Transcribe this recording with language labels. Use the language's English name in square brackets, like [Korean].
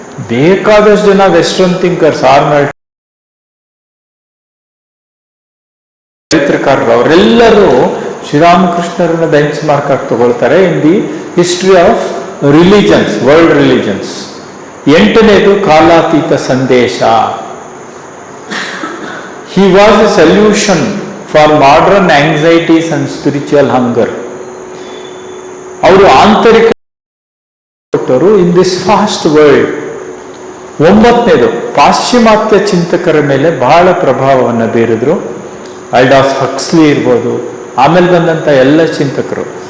[Kannada] ಬೇಕಾದಷ್ಟು ಜನ western thinkers, Arnold ಚರಿತ್ರಕಾರರು, ಅವರೆಲ್ಲರೂ ಶ್ರೀರಾಮಕೃಷ್ಣರನ್ನ ಬೆಂಚ್ ಮಾರ್ಕ್ ಆಗಿ ತಗೊಳ್ತಾರೆ [English] In the history of religions, world religions. [Kannada] ಎಂಟನೇದು, ಕಾಲಾತೀತ ಸಂದೇಶ. [English] He was a solution for modern anxieties and spiritual hunger. [Kannada] ಅವರು ಆಂತರಿಕ ಕೊಟ್ಟರು [English] In this fast world. [Kannada] ಒಂಬತ್ತನೇದು, ಪಾಶ್ಚಿಮಾತ್ಯ ಚಿಂತಕರ ಮೇಲೆ ಬಹಳ ಪ್ರಭಾವವನ್ನು ಬೀರಿದ್ರು. ಅಲ್ಡಾಸ್ ಹಕ್ಸ್ಲಿ ಇರ್ಬೋದು, ಆಮೇಲೆ ಬಂದಂಥ ಎಲ್ಲ ಚಿಂತಕರು.